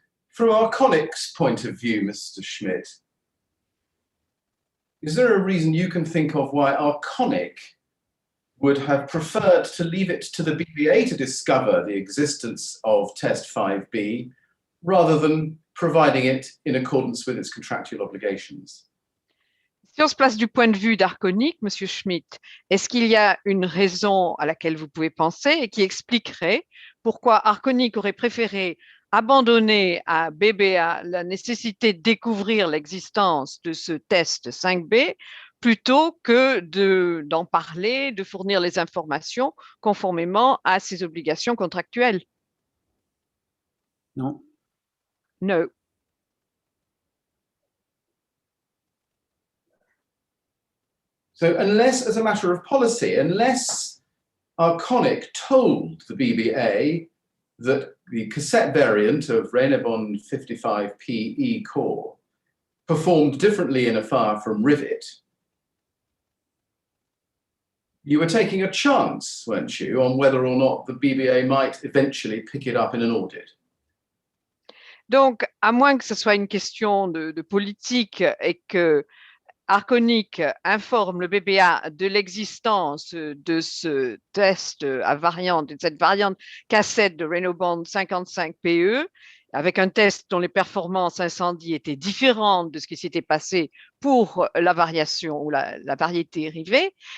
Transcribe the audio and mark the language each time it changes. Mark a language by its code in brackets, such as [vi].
[en] From Arconic's point of view, Mr. Schmidt, is there a reason you can think of why Arconic would have preferred to leave it to the BBA to discover the existence of test 5B rather than providing it in accordance with its contractual obligations? [fr] Si on se place du point de vue d'Arconic, Monsieur Schmidt, est-ce qu'il y a une raison à laquelle vous pouvez penser et qui expliquerait pourquoi Arconic aurait préféré abandonner à BBA la nécessité de découvrir l'existence de ce test 5B plutôt que d'en parler, de fournir les informations conformément à ses obligations contractuelles? Non. [en] No. So unless, as a matter of policy, unless Arconic told the BBA that the cassette variant of Renabon 55PE core performed differently in a fire from Rivet, you were taking a chance, weren't you, on whether or not the BBA might eventually pick it up in an audit? [fr] Donc, à moins que ce soit une question de politique et que Arconic informe le BBA de l'existence de ce test à variante, de cette variante cassette de Renobond 55PE, avec un test dont les performances incendie étaient différentes de ce qui s'était passé pour la variation ou la variété Rivet.